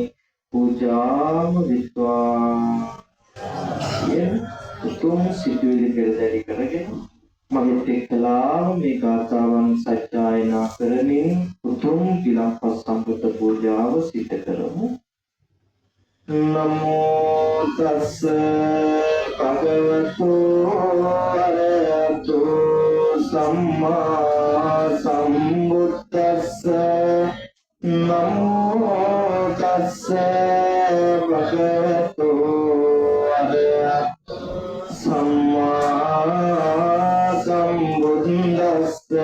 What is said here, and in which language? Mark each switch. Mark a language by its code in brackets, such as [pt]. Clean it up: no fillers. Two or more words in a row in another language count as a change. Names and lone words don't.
[si] පූජාම විස්වා උතුම් සිතුවිලි පෙරදරි කරගෙන මගෙත් එක්කලා මේ ගාථාවන් සජ්ජායනා කරමින් උතුම් ගිලන්පස් සම්බුද්ධ පූජාව සිදු කරමු. [pi] නමෝ තස්ස භගවතු අරහතෝ සම්මා සම්බුද්දස්ස. නමෝ තස්ස භගවතු අරහතෝ සම්මා සම්බුද්දස්ස.